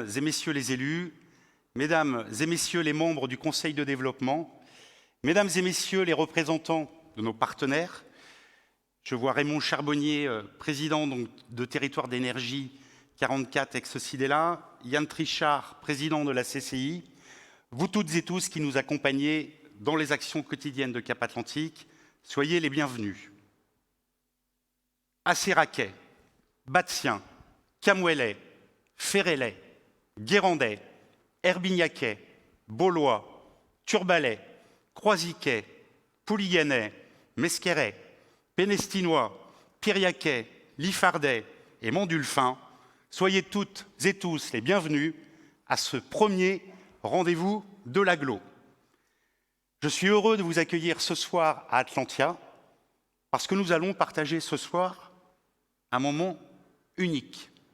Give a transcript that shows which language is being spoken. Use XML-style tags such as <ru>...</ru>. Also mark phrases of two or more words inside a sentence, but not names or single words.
<fr>et messieurs les élus, mesdames et messieurs les membres du Conseil de développement, mesdames et messieurs les représentants de nos partenaires, je vois Raymond Charbonnier, président donc, de Territoire d'énergie 44 ex-Cidela, Yann Trichard, président de la CCI, vous toutes et tous qui nous accompagnez dans les actions quotidiennes de Cap Atlantique, soyez les bienvenus. Asseraquais, Batien, Camouelais, Ferrelais, Guérandais, Herbignaquais, Beaulois, Turbalais, Croisiquais, Pouliganais, Mesquerais, Pénestinois, Piriaquais, Liffardais et Montdulfin, soyez toutes et tous les bienvenus à ce premier rendez-vous de l'Agglo. Je suis heureux de vous accueillir ce soir à Atlantia parce que nous allons partager ce soir un moment unique.</fr>